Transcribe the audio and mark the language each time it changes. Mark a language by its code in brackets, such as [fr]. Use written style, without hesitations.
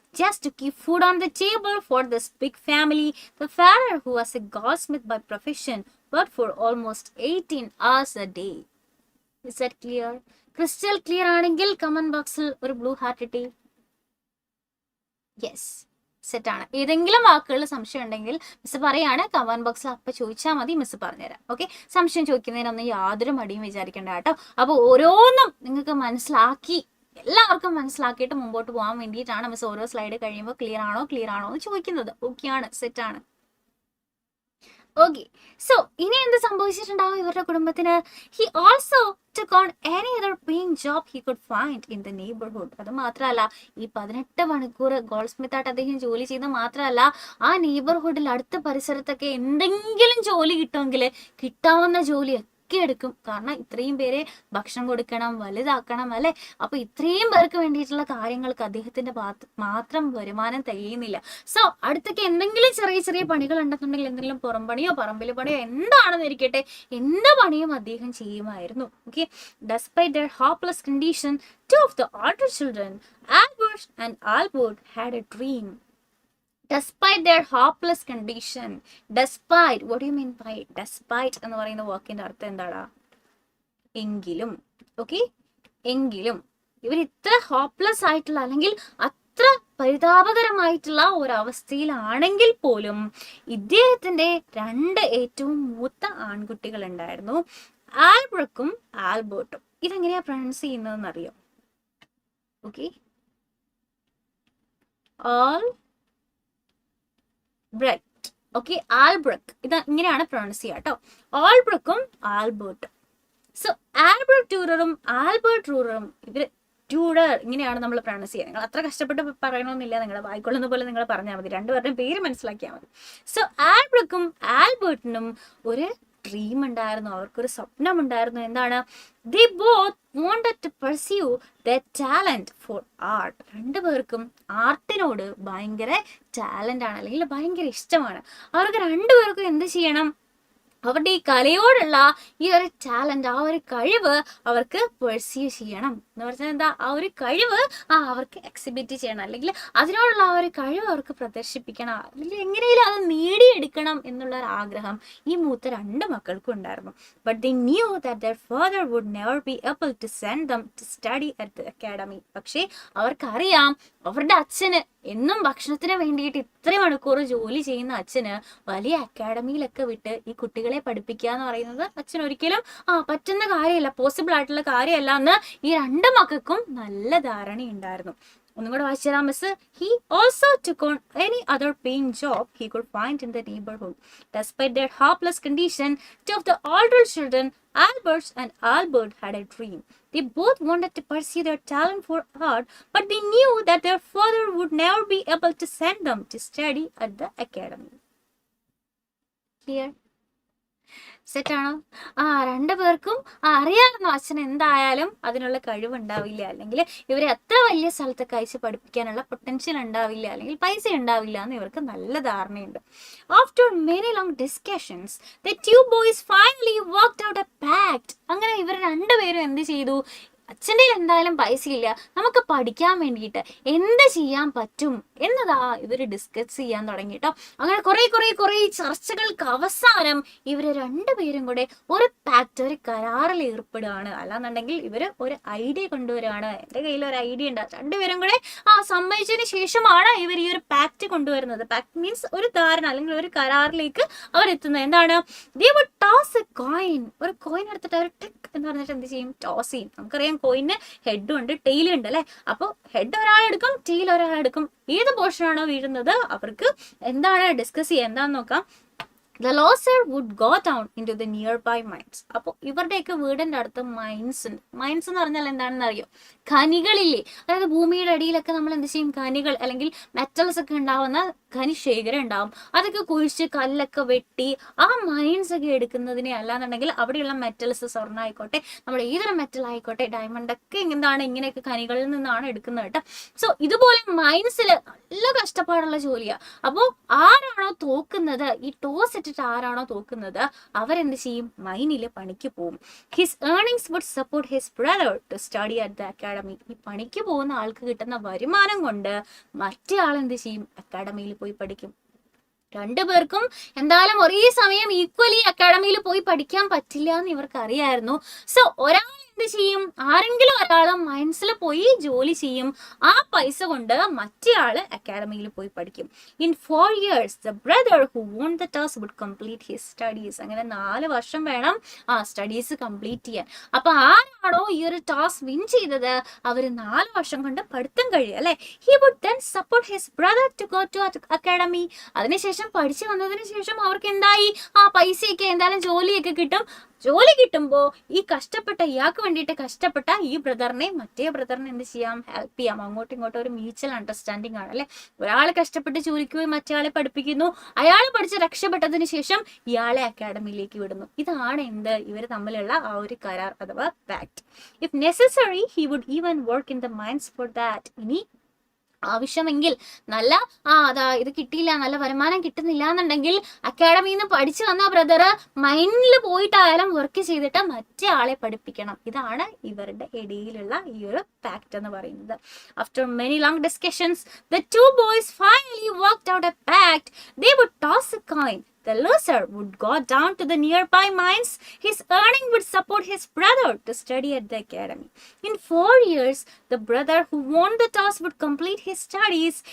[en] Just to keep food on the table for this big family, the father, who was a goldsmith by profession, worked for almost 18 hours a day. Is that clear? Crystal clear [ml] ആണെങ്കിൽ comment boxൽ ഒരു blue heart ഇട്ടേ. [en] Yes. [ml] സെറ്റാണ്. ഏതെങ്കിലും വാക്കുകളിൽ സംശയം ഉണ്ടെങ്കിൽ miss പറയാണ്, comment ബോക്സിൽ അപ്പൊ ചോദിച്ചാൽ മതി, മിസ് പറഞ്ഞുതരാം. ഓക്കെ, സംശയം ചോദിക്കുന്നതിനൊന്നും യാതൊരു മടിയും വിചാരിക്കേണ്ട കേട്ടോ. അപ്പൊ ഓരോന്നും നിങ്ങൾക്ക് മനസ്സിലാക്കി, എല്ലാവർക്കും മനസ്സിലാക്കിയിട്ട് മുമ്പോട്ട് പോകാൻ വേണ്ടിയിട്ടാണ് മിസ് ഓരോ സ്ലൈഡ് കഴിയുമ്പോൾ ക്ലിയർ ആണോ എന്ന് ചോദിക്കുന്നത്. ഓക്കെയാണ്, സെറ്റാണ്. ഓക്കെ, സോ ഇനി എന്ത് സംഭവിച്ചിട്ടുണ്ടാവും ഇവരുടെ കുടുംബത്തിന്? [en] He also took on any other paying job he could find in the neighborhood. [ml] അത് മാത്രമല്ല, ഈ 18 മണിക്കൂർ ഗോൾഡ് സ്മിത്ത് ആയിട്ട് അദ്ദേഹം ജോലി ചെയ്ത് മാത്രമല്ല, ആ നെയ്ബർഹുഡിൽ അടുത്ത പരിസരത്തൊക്കെ എന്തെങ്കിലും ജോലി കിട്ടുമെങ്കിൽ കിട്ടാവുന്ന ജോലി ഒക്കെ എടുക്കും. കാരണം ഇത്രയും പേരെ ഭക്ഷണം കൊടുക്കണം, വലുതാക്കണം അല്ലെ. അപ്പൊ ഇത്രയും പേർക്ക് വേണ്ടിയിട്ടുള്ള കാര്യങ്ങൾക്ക് അദ്ദേഹത്തിന്റെ മാത്രം വരുമാനം തികയുന്നില്ല. സോ അടുത്തൊക്കെ എന്തെങ്കിലും ചെറിയ ചെറിയ പണികൾ ഉണ്ടെന്നുണ്ടെങ്കിൽ, എന്തെങ്കിലും പുറംപണിയോ പറമ്പിൽ പണിയോ എന്താണെന്ന് ഇരിക്കട്ടെ, എന്ത് പണിയും അദ്ദേഹം ചെയ്യുമായിരുന്നു. [en] Okay, despite their hopeless condition, two of the older children, Albert and Albert, had a dream. Despite their hopeless condition, despite, what do you mean by despite [ml] എന്ന് പറയുന്ന വാക്കിന്റെ അർത്ഥം എന്താടാ? എങ്കിലും. ഓക്കെ, എങ്കിലും ഇവർ ഇത്ര ഹോപ്പ്ലെസ് ആയിട്ടുള്ള, അല്ലെങ്കിൽ അത്ര പരിതാപകരമായിട്ടുള്ള ഒരവസ്ഥയിലാണെങ്കിൽ പോലും ഇദ്ദേഹത്തിന്റെ 2 ഏറ്റവും മൂത്ത ആൺകുട്ടികൾ ഉണ്ടായിരുന്നു, ആൽബ്രക്കും ആൽബർട്ടും. ഇതെങ്ങനെയാ പ്രൊനൗൺസ് ചെയ്യുന്നതെന്ന് അറിയോ? Okay, Albrecht. ഓക്കെ, ആൽബ്രക്ക്, ഇത് ഇങ്ങനെയാണ് പ്രൊനൗൺസ് ചെയ്യുക കേട്ടോ. ആൽബ്രക്കും ആൽബർട്ടും. സോ ആൽബർട്ട് ഡ്യൂററും ആൽബർട്ട് റൂററും, ഇവര് ഡ്യൂറർ ഇങ്ങനെയാണ് നമ്മൾ പ്രൊനൗൺസ് ചെയ്യുക. നിങ്ങൾ അത്ര കഷ്ടപ്പെട്ട് പറയണമെന്നില്ല, നിങ്ങൾ വായിക്കൊള്ളുന്ന പോലെ നിങ്ങൾ പറഞ്ഞാൽ മതി, രണ്ടുപേരുടെയും പേര് മനസ്സിലാക്കിയാൽ മതി. സോ ആൽബ്രക്കും ആൽബർട്ടിനും ഒരു ഡ്രീം ഉണ്ടായിരുന്നു, അവർക്കൊരു സ്വപ്നം ഉണ്ടായിരുന്നു. എന്താണ്? [en] they both wanted to pursue their talent for art. [ml] രണ്ടുപേർക്കും ആർട്ടിനോട് ഭയങ്കര ടാലന്റ് ആണ്, അല്ലെങ്കിൽ ഭയങ്കര ഇഷ്ടമാണ്. അവർക്ക് രണ്ടുപേർക്കും എന്ത് ചെയ്യണം? അവരുടെ ഈ കലയോടുള്ള ഈ ഒരു ടാലന്റ്, ആ ഒരു കഴിവ് അവർക്ക് പെർസ്യൂ ചെയ്യണം. എന്ന് പറഞ്ഞാൽ എന്താ? ആ ഒരു കഴിവ് അവർക്ക് എക്സിബിറ്റ് ചെയ്യണം, അല്ലെങ്കിൽ അതിനോടുള്ള ആ ഒരു കഴിവ് അവർക്ക് പ്രദർശിപ്പിക്കണം, അല്ലെങ്കിൽ എങ്ങനെയും അത് നേടിയെടുക്കണം എന്നുള്ള ഒരു ആഗ്രഹം ഈ മൂത്ത 2 മക്കൾക്കും ഉണ്ടായിരുന്നു. [en] But they knew that their father would never be able to send them to study at the academy. [ml] പക്ഷേ അവർക്കറിയാം, അവരുടെ അച്ഛന് എന്നും ഭക്ഷണത്തിന് വേണ്ടിയിട്ട് ഇത്രയും മണിക്കൂർ ജോലി ചെയ്യുന്ന അച്ഛന് വലിയ അക്കാഡമിയിലൊക്കെ വിട്ട് ഈ കുട്ടികളെ പഠിപ്പിക്കുക എന്ന് പറയുന്നത് അച്ഛൻ ഒരിക്കലും പറ്റുന്ന കാര്യമല്ല, പോസിബിൾ ആയിട്ടുള്ള കാര്യമല്ല എന്ന് ഈ 2 മക്കൾക്കും നല്ല ധാരണയുണ്ടായിരുന്നു. ഒന്നും കൂടെ വായിച്ചു തരാം miss. [en] He also took on any other paying job he could find in the neighborhood. Despite their hopeless condition, two of the older children, Albert and Albert, had a dream. They both wanted to pursue their talent for art, but they knew that their father would never be able to send them to study at the academy. Clear? [ml] സെറ്റാണോ? 2 പേർക്കും അറിയാമായിരുന്നു അച്ഛൻ എന്തായാലും അതിനുള്ള കഴിവുണ്ടാവില്ല, അല്ലെങ്കിൽ ഇവരെ അത്ര വലിയ സ്ഥലത്തൊക്കെ അയച്ച് പഠിപ്പിക്കാനുള്ള പൊട്ടൻഷ്യൽ ഉണ്ടാവില്ല, അല്ലെങ്കിൽ പൈസ ഉണ്ടാവില്ല എന്ന് ഇവർക്ക് നല്ല ധാരണയുണ്ട്. [en] After many long discussions the 2 boys finally worked out a pact. [ml] അങ്ങനെ ഇവർ 2 പേരും എന്ത് ചെയ്തു? അച്ഛൻ്റെ എന്തായാലും പൈസ ഇല്ല, നമുക്ക് പഠിക്കാൻ വേണ്ടിയിട്ട് എന്ത് ചെയ്യാൻ പറ്റും എന്നതാ ഇവർ ഡിസ്കസ് ചെയ്യാൻ തുടങ്ങി കേട്ടോ. അങ്ങനെ കുറേ ചർച്ചകൾക്ക് അവസാനം ഇവർ 2 പേരും കൂടെ ഒരു പാക്ട്, ഒരു കരാറിൽ ഏർപ്പെടുകയാണ്. അല്ലാന്നുണ്ടെങ്കിൽ ഇവർ ഒരു ഐഡിയ കൊണ്ടുവരികയാണ്. എൻ്റെ കയ്യിൽ ഒരു ഐഡിയ ഉണ്ട്. 2 പേരും കൂടെ സമ്മതിച്ചതിന് ശേഷമാണ് ഇവർ ഈ ഒരു പാക്ട് കൊണ്ടുവരുന്നത്. പാക്ട് മീൻസ് ഒരു ധാരണ, അല്ലെങ്കിൽ ഒരു കരാറിലേക്ക് അവരെത്തുന്നത്. എന്താണ്? [en] they would toss a coin. [ml] ഒരു കോയിൻ എടുത്തിട്ട് അവർ ടിക് എന്ന് പറഞ്ഞിട്ട് എന്ത് ചെയ്യും? ടോസ് ചെയ്യും. നമുക്കറിയാം കോയിന് ഹെഡും ഉണ്ട്, ടെയിലും ഉണ്ട് അല്ലെ. അപ്പോൾ ഹെഡ് ഒരാളെടുക്കും, ടെയിൽ ഒരാളെടുക്കും. ഏത് പോർഷൻ ആണോ വീഴുന്നത് അവർക്ക് എന്താണ് ഡിസ്കസ് ചെയ്യുക, എന്താണെന്ന് നോക്കാം. [en] The loser would go down into the nearby mines. [ml] അപ്പോൾ ഇവരുടെയൊക്കെ വീടിൻ്റെ അടുത്ത് മൈൻസ് ഉണ്ട്. മൈൻസ് എന്ന് പറഞ്ഞാൽ എന്താണെന്ന് അറിയോ? ഖനികളില്ലേ, അതായത് ഭൂമിയുടെ അടിയിലൊക്കെ നമ്മൾ എന്ത് ചെയ്യും? ഖനികൾ, അല്ലെങ്കിൽ മെറ്റൽസ് ഒക്കെ ഉണ്ടാവുന്ന ഖനിശേഖരം ഉണ്ടാവും. അതൊക്കെ കുഴിച്ച് കല്ലൊക്കെ വെട്ടി ആ മൈൻസ് ഒക്കെ എടുക്കുന്നതിനെ, അല്ലാന്നുണ്ടെങ്കിൽ അവിടെയുള്ള മെറ്റൽസ്, സ്വർണ്ണം ആയിക്കോട്ടെ, നമ്മുടെ ഏതൊരു മെറ്റൽ ആയിക്കോട്ടെ, ഡയമണ്ട് ഒക്കെ എന്താണ് ഇങ്ങനെയൊക്കെ ഖനികളിൽ നിന്നാണ് എടുക്കുന്നത് കേട്ടോ. സോ ഇതുപോലെ മൈൻസിൽ നല്ല കഷ്ടപ്പാടുള്ള ജോലിയാണ്. അപ്പോൾ ആരാണോ തോക്കുന്നത്, ഈ ടോസ് ഇട്ടിട്ട് ആരാണോ തോക്കുന്നത്, അവരെന്ത് ചെയ്യും? മൈനിൽ പണിക്ക് പോകും. [en] His earnings would support his brother to study at the academy. [ml] ഈ പണിക്ക് പോകുന്ന ആൾക്ക് കിട്ടുന്ന വരുമാനം കൊണ്ട് മറ്റേ ആൾ എന്ത് ചെയ്യും? അക്കാഡമിയിൽ പോയി പഠിക്കും. 2 പേർക്കും എന്തായാലും ഒരേ സമയം ഈക്വലി അക്കാഡമിയിൽ പോയി പഠിക്കാൻ പറ്റില്ല എന്ന് ഇവർക്ക് അറിയായിരുന്നു. സോ ഒരാൾ എന്ത് ചെയ്യും? ആരെങ്കിലും ഒരാൾ മൈൻസിൽ പോയി ജോലി ചെയ്യും. ആ പൈസ കൊണ്ട് മറ്റേ ആള് അക്കാഡമിയിൽ പോയി പഠിക്കും. [en] In 4 years the brother who won the task would complete his studies. [ml] അങ്ങനെ 4 വർഷം വേണം ആ സ്റ്റഡീസ് കംപ്ലീറ്റ് ചെയ്യാൻ. അപ്പൊ ആരാണോ ഈ ഒരു ടാസ്ക് വിൻ ചെയ്തത് അവര് 4 വർഷം കൊണ്ട് പഠിത്തം കഴിയും അല്ലെ. [en] he would then support his brother to go to academy. [ml] അതിനുശേഷം പഠിച്ചു വന്നതിന് ശേഷം അവർക്ക് എന്തായി? ആ പൈസയൊക്കെ എന്തായാലും ജോലിയൊക്കെ കിട്ടും. ജോലി കിട്ടുമ്പോ ഈ കഷ്ടപ്പെട്ട ഇയാൾക്ക് വേണ്ടിയിട്ട് കഷ്ടപ്പെട്ട ഈ ബ്രദറിനെ മറ്റേ ബ്രദറിനെ എന്ത് ചെയ്യാം? ഹെൽപ്പ് ചെയ്യാം. അങ്ങോട്ടും ഇങ്ങോട്ടും ഒരു മ്യൂച്വൽ അണ്ടർസ്റ്റാൻഡിങ് ആണ് അല്ലെ. ഒരാൾ കഷ്ടപ്പെട്ട് ജോലിക്ക് പോയി മറ്റേ ആളെ പഠിപ്പിക്കുന്നു. അയാൾ പഠിച്ച് രക്ഷപ്പെട്ടതിന് ശേഷം ഇയാളെ അക്കാഡമിയിലേക്ക് വിടുന്നു. ഇതാണ് എന്ത്? ഇവർ തമ്മിലുള്ള ആ ഒരു കരാർ അഥവാ pact. [en] If necessary he would even work in the mines for that. [ml] ഇനി ആവശ്യമെങ്കിൽ നല്ല അതാ ഇത് കിട്ടിയില്ല, നല്ല വരുമാനം കിട്ടുന്നില്ല എന്നുണ്ടെങ്കിൽ അക്കാഡമിയിൽ നിന്ന് പഠിച്ചു വന്ന ബ്രദർ മൈൻഡിൽ പോയിട്ടായാലും വർക്ക് ചെയ്തിട്ട് മറ്റേ ആളെ പഠിപ്പിക്കണം. ഇതാണ് ഇവരുടെ ഇടയിലുള്ള ഈ ഒരു പാക്ട് എന്ന് പറയുന്നത്. [en] After many long discussions the two boys finally worked out a pact. They would toss a coin. The loser would go down to the nearby mines. His earning would support his brother to study at the academy. In 4 years, the brother who won the toss would complete his studies.